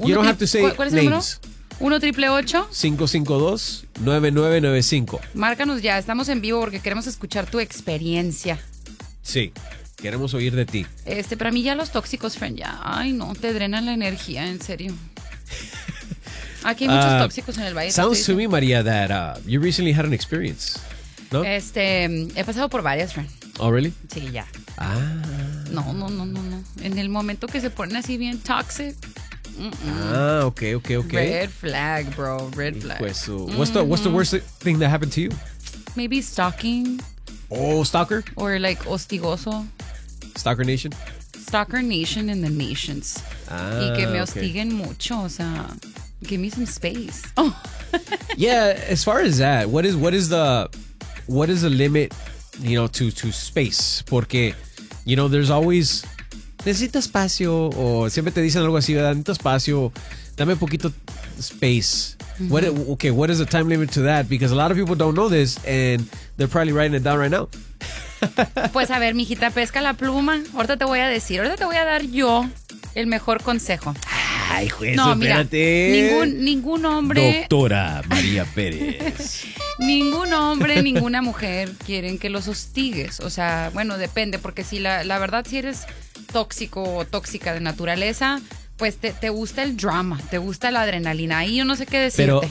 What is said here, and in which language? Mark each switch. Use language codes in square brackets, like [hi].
[en] You don't have to say ¿cuál es names. El número? 1-888-552-9995. [es] Márcanos ya, estamos en vivo porque queremos escuchar tu experiencia. Sí, queremos oír de ti. Para mí ya los tóxicos, friend, ya, ay no, te drenan la energía, en serio. Aquí hay muchos tóxicos en el valle. [en] Sounds to me, María, that you recently had an experience, ¿no? [es] He pasado por varias, friend. [en] Oh, really? [es] Sí, ya. Ah. No. En el momento que se ponen así bien toxic... [en] Ah, okay. Red flag, bro. Red flag. Pues, what's the worst thing that happened to you? Maybe stalking. Oh, stalker? Or like hostigoso. Stalker Nation? Stalker Nation in the nations. Ah, [es] y que me [en] okay. [es] Hostiguen mucho, o sea, give me some space. Oh. [en] Yeah, as far as that, what is the limit, you know, to space? Porque, you know, there's always... [es] Necesita espacio, o siempre te dicen algo así, ¿verdad? Necesito espacio, dame un poquito space. Mm-hmm. [en] What is the time limit to that? Because a lot of people don't know this, and they're probably writing it down right now. [es] Pues a ver, mijita, pesca la pluma. Ahorita te voy a decir, ahorita te voy a dar yo el mejor consejo. Ay, juez, no, espérate. Mira, ningún hombre... Doctora María Pérez. Ningún hombre, ninguna mujer quieren que los hostigues. O sea, bueno, depende, porque si la verdad, si eres... tóxico o tóxica de naturaleza, pues te gusta el drama, te gusta la adrenalina, ahí yo no sé qué decirte.